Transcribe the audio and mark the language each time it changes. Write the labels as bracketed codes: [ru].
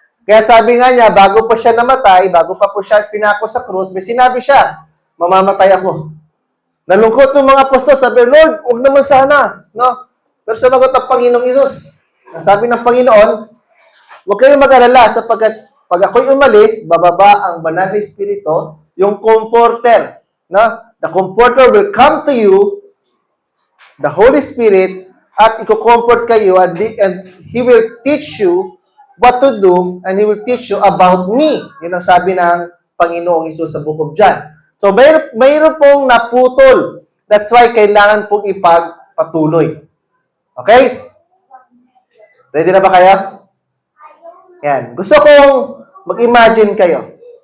[tl] Kaya sabi nga niya, bago pa siya namatay, bago pa po siya pinako sa krus, may sinabi siya, mamamatay ako. Nalungkot ng mga apostol, sabi, Lord, huwag naman sana. No? Pero sumagot ang Panginoong Isus. Sabi ng Panginoon, huwag kayong mag-alala sapagkat pag ako'y umalis, bababa ang banal na Espiritu, yung comforter. No? [en] The comforter will come to you, the Holy Spirit, [tl] at i-comfort kayo, [en] and He will teach you what to do, and He will teach you about me. [tl] Yun ang sabi ng Panginoong Isus sa Book of John. So, mayroon pong naputol. That's why kailangan pong ipagpatuloy. Okay? Ready na ba kayo? Yan. Gusto kong mag-imagine kayo.